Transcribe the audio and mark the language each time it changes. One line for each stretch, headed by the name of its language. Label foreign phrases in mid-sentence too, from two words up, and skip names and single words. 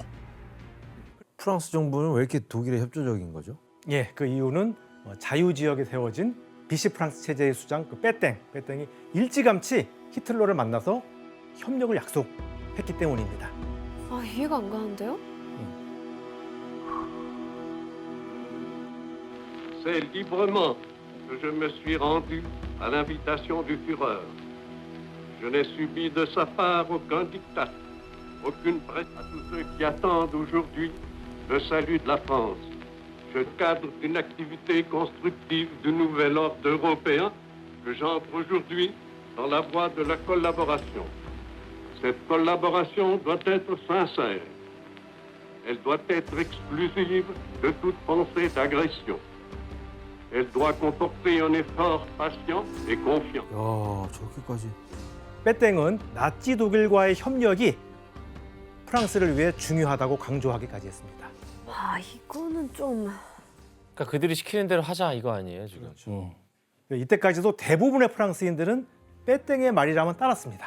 Korean: 프랑스 정부는 왜 이렇게 독일에 협조적인 거죠? 예, 그 이유는 자유 지역에 세워진 비시 프랑스 체제의 수장 그 빼땡이 일찌감치 히틀러를 만나서 협력을 약속했기 때문입니다. 아, 이해가 안 가는데요?
French: C'est librement que je me suis rendu à l'invitation du Führer. Je n'ai subi de sa part aucun diktat, aucune presse à tous ceux qui attendent aujourd'hui le salut de la France. Je cadre une activité constructive du nouvel ordre européen que j'entre aujourd'hui dans la voie de la collaboration. Cette collaboration doit être sincère. Elle doit être exclusive de toute pensée d'agression. Elle doit comporter un effort patient et confiant.
Korean: 야, 저렇게까지. 빼땡은 나치 독일과의 협력이 프랑스를 위해 중요하다고 강조하기까지 했습니다. 아, 이거는 좀... 그러니까 그들이 시키는 대로 하자 이거 아니에요 지금? 이때까지도 대부분의 프랑스인들은 빼땡의 말이라면 따랐습니다.